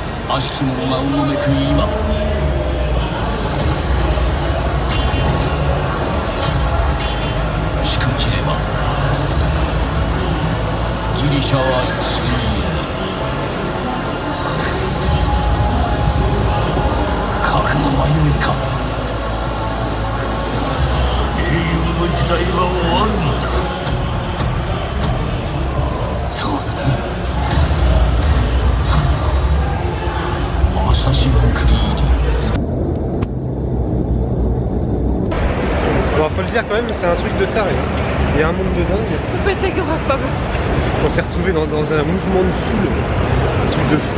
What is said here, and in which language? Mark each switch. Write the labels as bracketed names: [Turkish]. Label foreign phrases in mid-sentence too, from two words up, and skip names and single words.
[Japanese] 悪しき者がうごめく今、しくじればギリシャは水泳、覚悟は良いか。英雄の時代は終わるのだ。そうだな。Assassin's Creed. [French] Bon, faut le dire quand même, c'est un truc de taré. Il y a un monde de dingue. Peut-être agoraphobe. On s'est retrouvé dans un mouvement de foule. Un truc de fou.